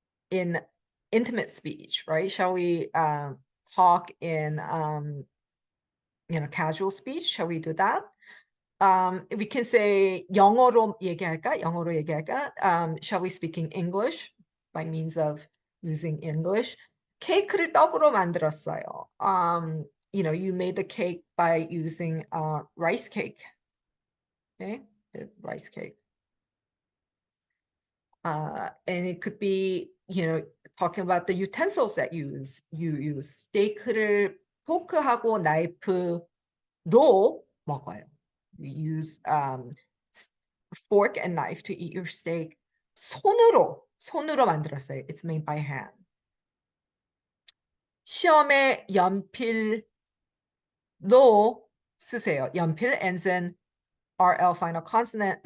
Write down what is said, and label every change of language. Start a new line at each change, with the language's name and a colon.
English: In intimate speech, right? Shall we talk in casual speech? Shall we do that? We can say
Korean: 영어로 얘기할까? 영어로 얘기할까?
English: Shall we speak in English by means of using English?
Korean: 케이크를 떡으로 만들었어요.
English: You made the cake by using rice cake. Okay, rice cake. And it could be, talking about the utensils that you use.
Korean: 스테이크를 포크하고 나이프로 먹어요.
English: We use fork and knife to eat your steak.
Korean: 손으로 만들었어요.
English: It's made by hand.
Korean: 시험에 연필로 쓰세요.
English: 연필 ends in RL final consonant.